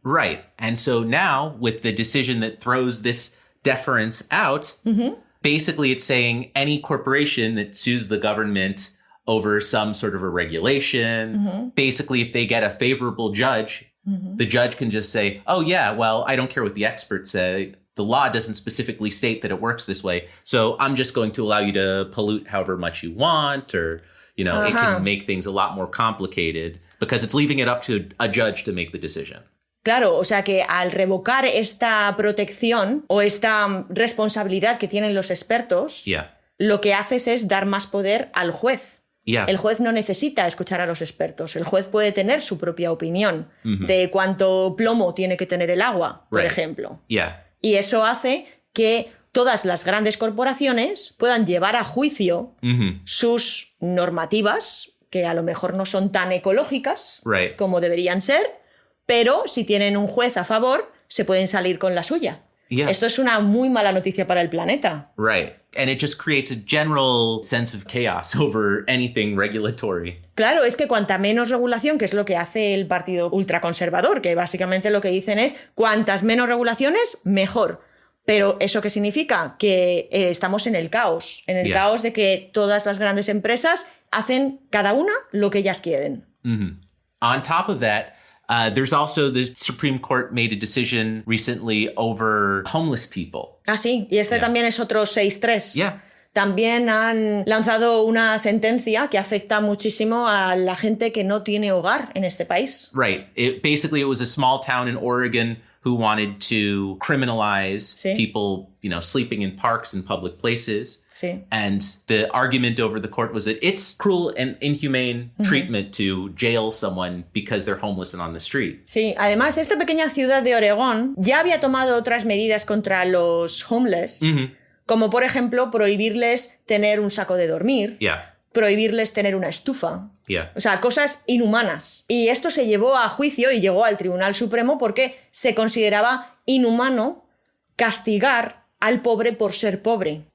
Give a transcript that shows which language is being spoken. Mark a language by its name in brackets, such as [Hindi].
[English] Right. And so now with the decision that throws this deference out, basically it's saying any corporation that sues the government over some sort of a regulation, basically if they get a favorable judge, the judge can just say, oh yeah, well, I don't care what the experts say. The law doesn't specifically state that it works this way. So I'm just going to allow you to pollute however much you want, or, it can make things a lot more complicated because it's leaving it up to a judge to make the decision. [Spanish] Claro, o sea que al revocar esta protección o esta responsabilidad que tienen los expertos, lo que haces es dar más poder al juez. El juez no necesita escuchar a los expertos. El juez puede tener su propia opinión de cuánto plomo tiene que tener el agua, por ejemplo. Y eso hace que todas las grandes corporaciones puedan llevar a juicio sus normativas, que a lo mejor no son tan ecológicas como deberían ser, pero si tienen un juez a favor, se pueden salir con la suya. Esto es una muy mala noticia para el planeta. [English] Right. And it just creates a general sense of chaos over anything regulatory. [Spanish] Claro, es que cuanta menos regulación, que es lo que hace el partido ultraconservador, que básicamente lo que dicen es cuantas menos regulaciones, mejor. Pero ¿eso qué significa? Que estamos en el caos. En el caos de que todas las grandes empresas hacen cada una lo que ellas quieren. [English] On top of that, there's also the Supreme Court made a decision recently over homeless people. [Spanish] Ah, sí, y este también es otro 6-3. También han lanzado una sentencia que afecta muchísimo a la gente que no tiene hogar en este país. [English] Right. Basically, it was a small town in Oregon who wanted to criminalize people, sleeping in parks and public places. And the argument over the court was that it's cruel and inhumane treatment to jail someone because they're homeless and on the street. [Spanish] Sí, además esta pequeña ciudad de Oregón ya había tomado otras medidas contra los homeless, como por ejemplo prohibirles tener un saco de dormir, prohibirles tener una estufa. O sea, cosas inhumanas. Y esto se llevó a juicio y llegó al Tribunal Supremo porque se consideraba inhumano castigar al pobre por ser pobre.